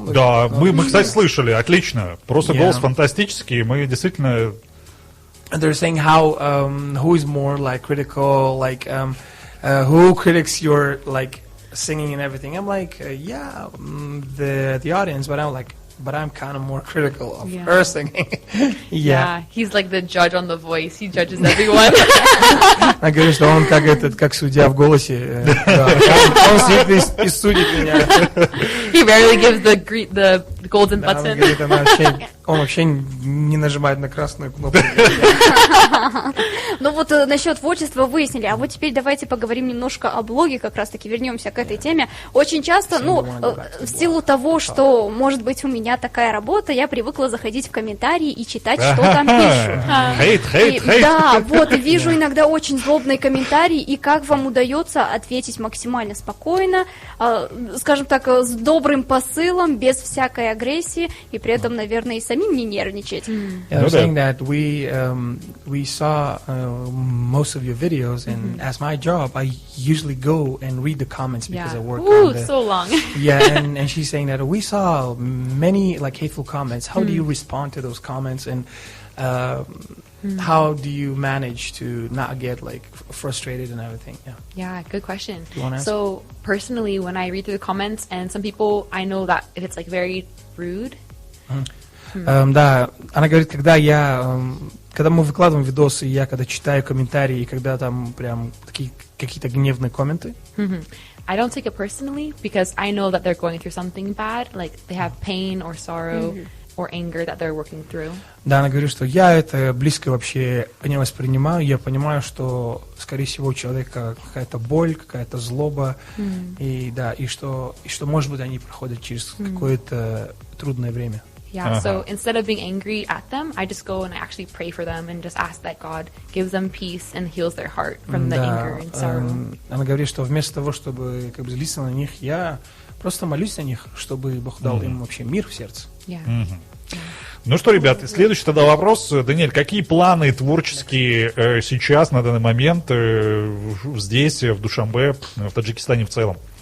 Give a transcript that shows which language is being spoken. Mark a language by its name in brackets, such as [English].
[Russian] Да, мы, кстати, слышали, отлично, просто голос фантастический, мы действительно... [English] They're saying how, who is more, like, critical, like, who critiques your, like, singing and everything. I'm like, yeah, the audience, but I'm kind of more critical of her singing. Yeah, he's like the judge on The Voice. He judges everyone. [Russian] Она говорит, что он как судья в голосе. Он сидит и судит меня. [English] He rarely gives the golden [Russian] Да, она [English] button. [Russian] говорит, он вообще не нажимает на красную кнопку. Ну вот насчет творчества выяснили, а вот теперь давайте поговорим немножко о блоге, как раз-таки вернемся к этой теме. Очень часто, в силу того, что, может быть, у меня такая работа, я привыкла заходить в комментарии и читать, что там пишут. Хейт. Да, вот, и вижу иногда очень злобные комментарии, и как вам удается ответить максимально спокойно, скажем так, с добрым посылом, без всякой агрессии, и при этом, наверное, и самим не нервничать. [English] I was saying that we saw most of your videos, and as my job, I usually go and read the comments because I work on the... so long. Yeah, and she's saying that we saw many like hateful comments. How do you respond to those comments, and how do you manage to not get like frustrated and everything? Yeah, good question. Do you wanna answer? So personally, when I read through the comments, and some people, I know that if it's like very rude. [Russian] Да, она говорит, когда мы выкладываем видосы, я когда читаю комментарии, и когда там прям такие какие-то гневные комменты, [English] I don't take it personally because I know that they're going through something bad, like they have pain or sorrow or anger that they're working through. [Russian] да, она говорит, что я это близко вообще не воспринимаю, я понимаю, что, скорее всего, у человека какая-то боль, какая-то злоба, и да, и что, может быть, они проходят через какое-то трудное время. [English] Yeah, so instead of being angry at them, I just go and I actually pray for them and just ask that God gives them peace and heals their heart from the anger and sorrow. [Russian] Она говорит, что вместо того, чтобы как бы злиться на них, я просто молюсь на них, чтобы Бог дал им вообще мир в сердце. [English] Yeah. [Russian] Ну что, ребят, следующий тогда вопрос. Даниэль, какие планы творческие сейчас, на данный момент, здесь, в Душанбе, в Таджикистане в целом?